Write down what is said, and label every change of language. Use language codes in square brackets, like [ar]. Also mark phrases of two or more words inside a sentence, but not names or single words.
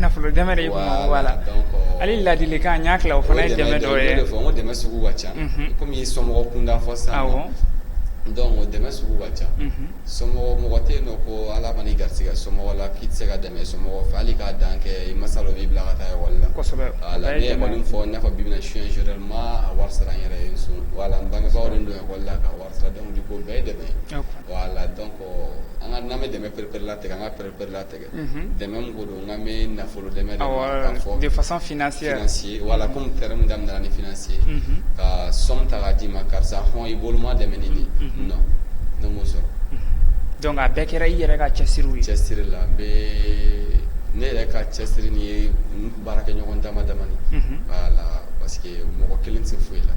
[bm] nafolo dɛmɛ de ye voilà hali ladilikan n y'a tila o fana ye dɛmɛ dɔ ye. o de fɔ n ko dɛmɛ sugu ka ca komi i ye somɔgɔ kunda fɔ sisan donc o dɛmɛ sugu ka ca mɔgɔ tɛ yen nɔ ko ala ma n'i garisɛgɛ somɔgɔ la k'i tɛ se ka dɛmɛ somɔgɔ fɛ hali k'a dan kɛ i masa dɔ b'i bila ka taa ekɔli la. kosɛbɛ voilà ne ye ekɔli min fɔ i n'a fɔ bi bi in na [fr] je suis ingénieur [bm] n ma a wari sara n yɛrɛ ye voilà n bangebaaw de don ekɔli la ka wari sara [fr] donc du coup [bm] bɛɛ ye dɛmɛ ye voilà donc an ka n'an bɛ dɛmɛ perepere latigɛ an ka perepere latigɛ dɛmɛ min ko don n k'an bɛ nafolo dɛmɛ de ma ka fɔ [fr] de façon financière voilà comme terme [bm] daminɛna ni financier ka somme ta k'a d'i ma karisa hɔn i bolo ma dɛmɛ ni nin non ne m'o sɔrɔ. donc a bɛɛ kɛra i yɛrɛ ka cɛsiriw ye. cɛsiri la ne yɛrɛ ka cɛsiri ni ye n baarakɛɲɔgɔn dama damani voilà [fr] parce que [bm] mɔgɔ kelen tɛ se foyi la.